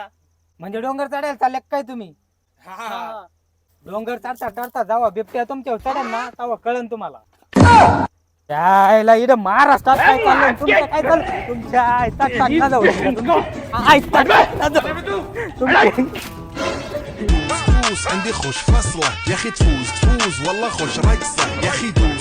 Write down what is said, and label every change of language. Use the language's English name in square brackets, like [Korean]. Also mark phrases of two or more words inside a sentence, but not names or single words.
[Marathi] म्हणजे डोंगर चढायला चालले काय तुम्ही? डोंगर चढता चढता जावा बिबट्या तुमच्यावर चढेल ना तेव्हा कळन तुम्हाला. त्याला इथं महाराष्ट्रात काय चाललंय तुमचं? काय चाललंय तुमच्या आईचा टाकला जाऊ आईचा टाकला जाऊ. [Arabic] تفوز عندي خوش فصلة يا اخي تفوز والله خوش رقصة يا اخي دوس